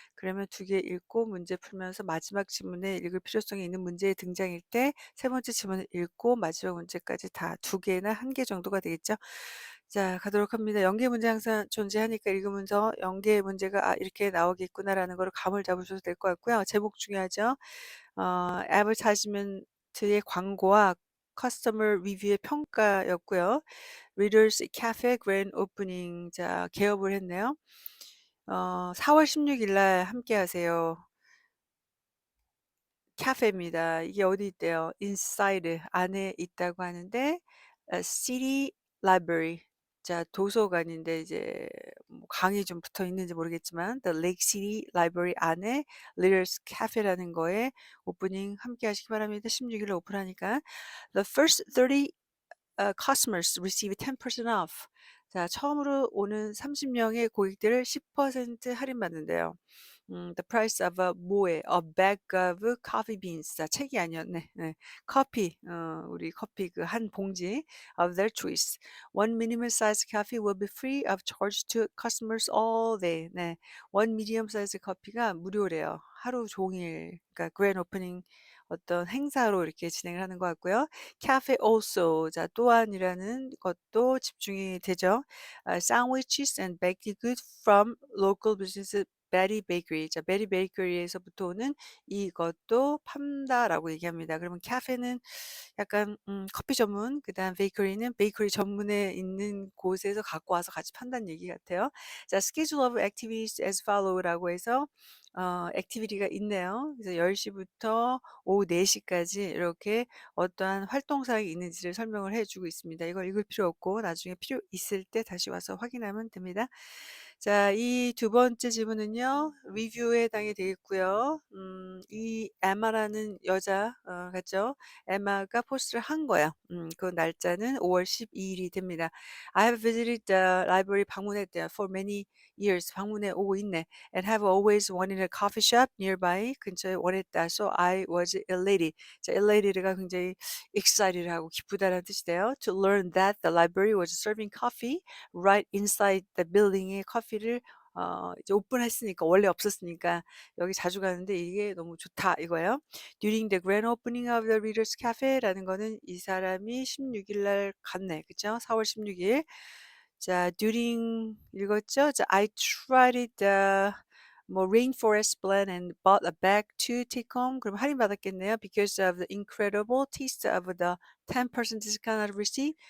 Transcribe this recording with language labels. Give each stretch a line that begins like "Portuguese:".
Korean: 그러면 2개 읽고 문제 풀면서 마지막 지문에 읽을 필요성이 있는 문제의 등장일 때 3번째 지문을 읽고 마지막 문제까지 다 2개나 1개 정도가 되겠죠. 자, 가도록 합니다. 연계 문제 항상 존재하니까 읽으면서 연계 문제가 이렇게 나오겠구나라는 거를 감을 잡으셔도 될 것 같고요. 제목 중요하죠. advertisement의 광고와 customer review의 평가였고요. Readers Cafe Grand Opening 자 개업을 했네요. 4월 16일 날 함께 하세요. 카페입니다. 이게 어디 있대요? inside 안에 있다고 하는데 city library 자 도서관인데 이제 뭐 강이 좀 붙어 있는지 모르겠지만 the Lake City Library 안에 Leaders Cafe라는 거에 오프닝 함께 하시기 바랍니다. 16일에 오픈하니까
English: the first 30 customers receive 10% off.
Korean: 자, 처음으로 오는 30명의 고객들을 10% 할인받는데요.
English: The price of a bag of coffee beans.
Korean: 자, 책이 아니었네. 네. 커피, 우리 커피 그 한 봉지
English: of their choice. One minimum size coffee will be free of charge to customers all day.
Korean: 네.
English: One medium size
Korean: 커피가 무료래요. 하루 종일. 그러니까 grand opening 어떤 행사로 이렇게 진행을 하는 것 같고요.
English: cafe also.
Korean: 자, 또한이라는 것도 집중이 되죠.
English: sandwiches and baked goods from local business 베리 베이커리.
Korean: 자, 베리 베이커리에서부터 오는 이것도 판다라고 얘기합니다. 그러면 카페는 약간 커피 전문, 그다음 베이커리는 베이커리 전문에 있는 곳에서 갖고 와서 같이 판다는 얘기 같아요. 자,
English: schedule of activities as follow
Korean: 라고 해서 액티비티가 있네요. 그래서 10시부터 오후 4시까지 이렇게 어떠한 활동사항이 있는지를 설명을 해주고 있습니다. 이걸 읽을 필요 없고 나중에 필요 있을 때 다시 와서 확인하면 됩니다. 자, 이 두 번째 질문은요, 리뷰에 해당이 되겠고요. 이 에마라는 여자, 같죠? 에마가 포스트를 한 거야. 그 날짜는 5월 12일이 됩니다.
English: I have visited the library
Korean: 방문했대요.
English: For many years.
Korean: 방문해 오고 있네.
English: And have always wanted a coffee shop nearby.
Korean: 근처에 원했다.
English: So I was elated.
Korean: 자, elated가 굉장히 excited하고 기쁘다는 뜻이 돼요.
English: To learn that the library was serving coffee right inside the building에
Korean: 커피를 이제 오픈했으니까 원래 없었으니까 여기 자주 가는데 이게 너무 좋다 이거예요. During the grand opening of the Readers Cafe라는 거는 이 사람이 16일 날 갔네. 그죠? 4월 16일. 자, during 읽었죠?
English: 자, I tried the 뭐 rainforest blend and bought a bag to take home.
Korean: 그럼 할인 받았겠네요.
English: Because of the incredible taste of the 10% discount I received.